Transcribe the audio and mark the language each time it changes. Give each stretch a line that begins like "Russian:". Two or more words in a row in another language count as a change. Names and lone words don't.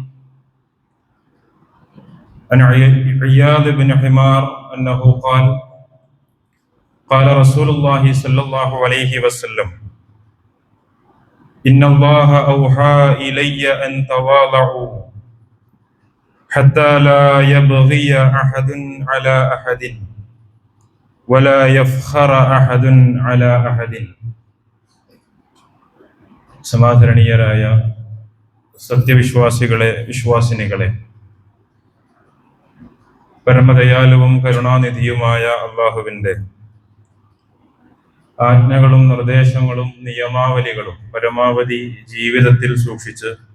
Arabic: عن عياض بن حمار أنه قال قال رسول الله صلى الله عليه وسلم إن الله أوحى إلي أن تواضعوا حتى لا يبغي أحد على أحد ولا يفخر أحد على أحد.
Malayalam: സമാദരണീയരായ വിശ്വാസിനികളെ, പരമദയാലുവും കരുണാനിധിയുമായ അള്ളാഹുവിൻ്റെ ആജ്ഞകളും നിർദ്ദേശങ്ങളും നിയമാവലികളും പരമാവധി ജീവിതത്തിൽ സൂക്ഷിച്ച്